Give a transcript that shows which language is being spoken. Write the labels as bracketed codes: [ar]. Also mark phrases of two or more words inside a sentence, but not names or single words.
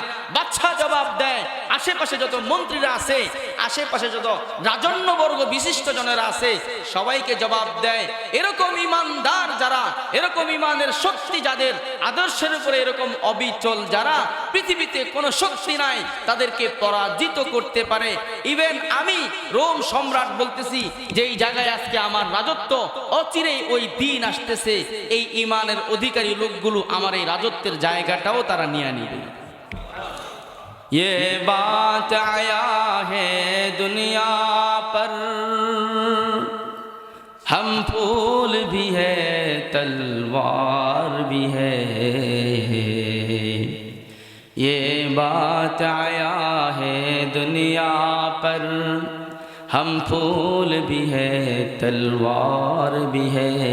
[bn] বাদশা জবাব দেয়, আশেপাশে যত মন্ত্রীরা আছে, আশেপাশে যত রাজন্যবর্গ বিশিষ্ট জনেরা আছে, সবাইকে জবাব দেয়, এরকম ঈমানদার যারা, এরকম ঈমানের শক্তি যাদের, আদর্শের উপরে এরকম অবিচল যারা, পৃথিবীতে কোনো শক্তি নাই তাদেরকে পরাজিত করতে পারে। ইভেন আমি রোম সম্রাট বলতেছি, যে এই জায়গায় আজকে আমার রাজত্ব, অচিরেই ওই দিন আসতেছে, এই ঈমানের অধিকারী লোকগুলো আমার এই রাজত্বের জায়গাটাও তারা নিয়ে নিবে। [ur] یہ بات آیا ہے دنیا پر، ہم پھول بھی ہے تلوار بھی ہے، یہ بات آیا ہے دنیا پر، ہم پھول بھی ہے تلوار بھی ہے،